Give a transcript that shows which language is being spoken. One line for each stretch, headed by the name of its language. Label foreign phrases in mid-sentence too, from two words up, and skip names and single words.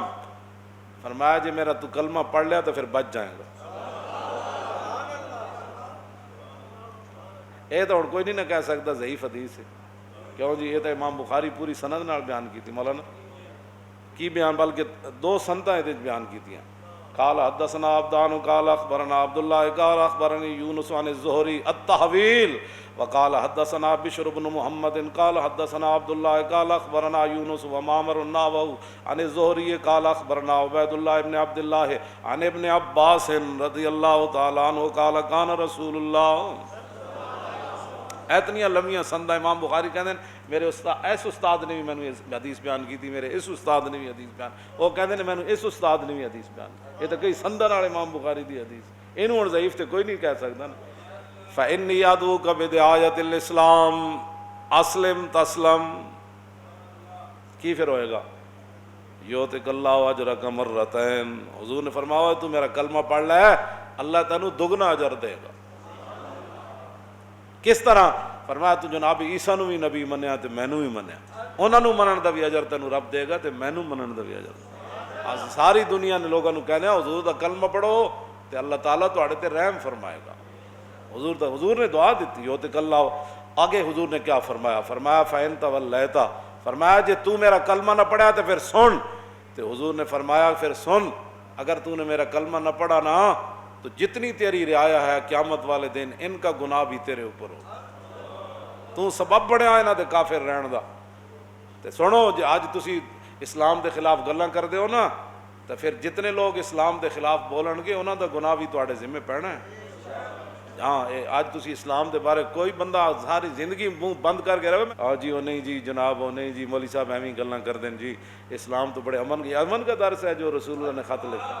Urdu: فرمایا جی میرا تو کلمہ پڑھ لیا تو پھر بچ جائیں گا. یہ تو کوئی نہیں نہ کہہ سکتا ضعیف حدیث ہے. کیوں جی؟ یہ تو امام بخاری پوری سند نال بیان کی تھی. مولانا کی بیان بلکہ دو سنتیں بیان کی تھیں.
Arabic: قال حدثنا عبدان قال اخبرنا عبد الله قال اخبرني يونس عن الزهري التحويل وقال حدثنا بشر بن محمد قال حدثنا عبد الله قال اخبرنا يونس ومعمر النحو عن الزهري قال اخبرنا عبيد الله بن عبد الله عن ابن عباس رضي الله تعالى عنه قال كان رسول الله.
Urdu: اتنی لمبیاں سندہ امام بخاری کہتے ہیں میرے استاد اس استاد نے بھی میں حدیث بیان کی تھی, میرے اس استاد نے بھی حدیث بیان, وہ کہتے ہیں میں اس استاد نے بھی حدیث بیان.
Punjabi: یہ تو کئی سندہ نال امام بخاری دی حدیث, انہوں نے ضعیف تے کوئی نہیں کہہ سکتا نا.
Arabic: فإني أدعوك بدعاية الإسلام اسلم تسلم.
Punjabi: کی پھر ہوئے گا
Arabic: یؤتک اللہ اجرک مرتین.
Urdu: حضور نے فرمایا تو میرا کلمہ پڑھ لے اللہ تینوں دگنا اجر دے گا.
Punjabi: کس طرح؟ فرمایا تو جناب عیسیٰ نو بھی نبی منیا تے مینوں بھی منیا, انہاں نو منن دا بھی اجر تینوں رب دے گا تے مینوں منن دا بھی اجر. ساری دنیا نے لوگاں نو کہنا حضور دا کلمہ پڑھو تے اللہ تعالیٰ تہاڈے تے رحم فرمائے گا.
Urdu: حضور نے دعا دیتی
Arabic: یؤتک اللہ.
Urdu: آگے حضور نے کیا فرمایا؟
Punjabi: فرمایا
Arabic: فإن تولیت,
Punjabi: فرمایا جے تو میرا کلمہ نہ پڑھا تے پھر سن.
Urdu: تے حضور نے فرمایا پھر سن, اگر تو نے میرا کلمہ نہ پڑھا نا تو جتنی تیری رعایا ہے قیامت والے دن ان کا گناہ بھی تیرے اوپر ہو.
Punjabi: تو سبب بنیا انہاں دے کافر رہن دا. تے سنو جے اج تسی اسلام دے خلاف گلاں کردے ہو نا تو پھر جتنے لوگ اسلام دے خلاف بولن گے انہاں دا گناہ بھی تواڈے ذمہ پینا ہے.
Urdu: ہاں آج تسی اسلام دے بارے کوئی بندہ ساری زندگی منہ بند کر کے رہے جی وہ نہیں جی جناب وہ نہیں جی مولوی صاحب ایویں گلاں کر دیں جی اسلام تو بڑے امن کا درس ہے جو رسول اللہ نے خط لکھا.